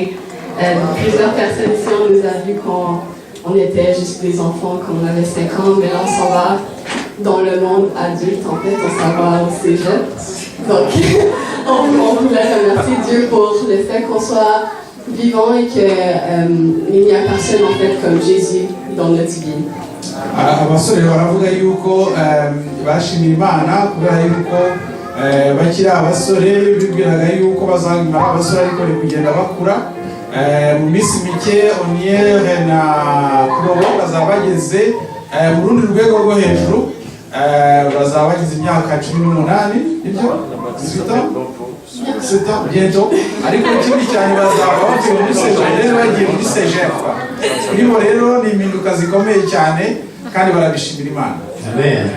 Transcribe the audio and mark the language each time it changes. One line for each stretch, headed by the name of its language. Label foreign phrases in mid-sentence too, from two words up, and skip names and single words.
French: Plusieurs personnes ici, on nous a vu qu'on était juste des enfants, qu'on avait 5 ans, mais là, on s'en va dans le monde adulte, en fait, on s'en va au cégep. Donc, on voulait remercier Dieu pour le fait qu'on soit vivant et qu'il n'y a personne, en fait, comme Jésus dans notre vie.
Kinyarwanda: Abasore baravuga yuko bashimira Imana kubera yuko bakiri abasore bibwiraga yuko bazamara abasore ariko bari kugenda bakura mu minsi mike Oniere na Chloé bazaba bageze mu rundi rwego rwo hejuru bazaba bageze imyaka 18 nibyo
French: 18 ans bientôt
Kinyarwanda: ariko ikindi cyane bazaba bagiye muri secondaire bagiye muri cégep kuri bo rero ni impinduka zikomeye cyane kandi barabishimira Imana. Amen.